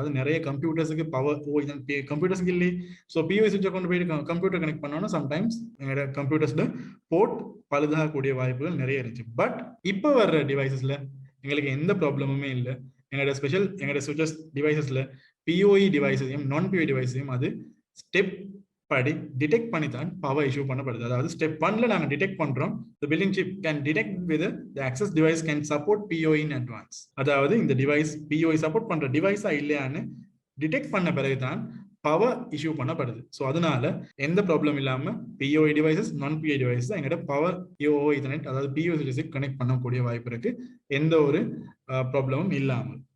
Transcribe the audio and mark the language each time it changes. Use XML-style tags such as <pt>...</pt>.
<ta>அதாவது நிறைய கம்ப்யூட்டர்ஸுக்கு பவர் கம்ப்யூட்டர்ஸ்க்கு இல்லை. ஸோ பிஓஇ சுவிட்சை கொண்டு போயிட்டு கம்ப்யூட்டர் கனெக்ட் பண்ணோம்னா சம்டைம்ஸ் எங்களோட கம்ப்யூட்டர்ஸ்ல போர்ட் பழுதாகக்கூடிய வாய்ப்புகள் நிறைய இருந்துச்சு. பட் இப்போ வர்ற டிவைசஸ்ல எங்களுக்கு எந்த ப்ராப்ளமுமே இல்லை. எங்களோட சுவிட்சஸ் டிவைசஸ்ல பிஓஇ டிவைஸையும் நான் பிஓஇ டிவைஸையும் அது ஸ்டெப் படி டிடெக்ட் பண்ணி தான் பவர் இஷ்யூ பண்ணப்படுது. அதாவது ஸ்டெப் 1ல நாங்க டிடெக்ட் பண்றோம்</ta> <en>the building chip can detect whether the access device can support POE in advance.</en> <ta>அதாவது இந்த டிவைஸ் POE சப்போர்ட் பண்ற டிவைஸா இல்லையான்னு டிடெக்ட் பண்ண பிறகுதான் பவர் இஷ்யூ பண்ணப்படுது. ஸோ அதனால எந்த ப்ராப்ளம் இல்லாம POE டிவைசஸ் நான் POE டிவைஸ் தான் எங்கள்கிட்ட பவர் POE ஈதர்நெட் அதாவது POE கனெக்ட் பண்ணக்கூடிய வாய்ப்பு இருக்கு எந்த ஒரு ப்ராப்ளமும் இல்லாமல்.</ta>